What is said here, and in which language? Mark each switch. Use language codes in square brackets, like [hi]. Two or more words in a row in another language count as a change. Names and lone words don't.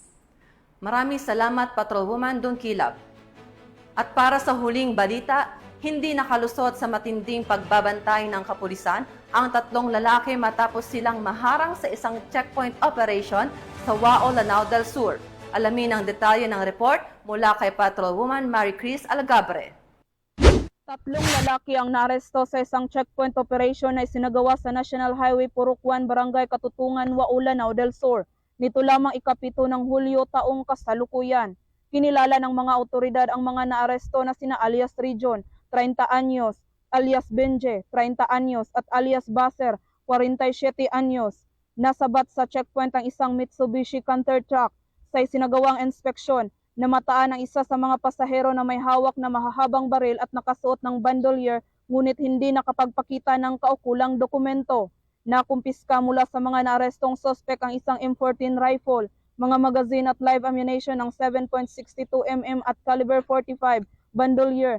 [tl] Maraming salamat, Patrolwoman Don Kilab. At para sa huling balita, Hindi nakalusot sa matinding pagbabantay ng kapulisan ang 3 lalaki matapos silang maharang sa isang [en] checkpoint operation [tl] sa Wao, Lanao del Sur. Alamin ang detalye ng report mula kay Patrolwoman Mary Chris Algabre. 3 lalaki ang naaresto sa isang [en] checkpoint operation [tl] na isinagawa sa National Highway Purok 1, Barangay Katutungan, Wao, Lanao del Sur. Nito lamang ika-7 ng Hulyo taong kasalukuyan. Kinilala ng mga otoridad ang mga naaresto na sina alias Region, 30 anyos, alias Benje, 30 anyos, at alias Baser, 47 anyos. Nasabat sa checkpoint ang isang Mitsubishi Canter truck sa isinagawang inspeksyon. Namataan ang isa sa mga pasahero na may hawak na mahahabang baril at nakasuot ng bandolier, ngunit hindi nakapagpakita ng kaukulang dokumento. Nakumpiska mula sa mga naarestong sospek ang isang M14 rifle, mga magazine at [en] live ammunition [tl] ng 7.62 mm at caliber 45, bandolier.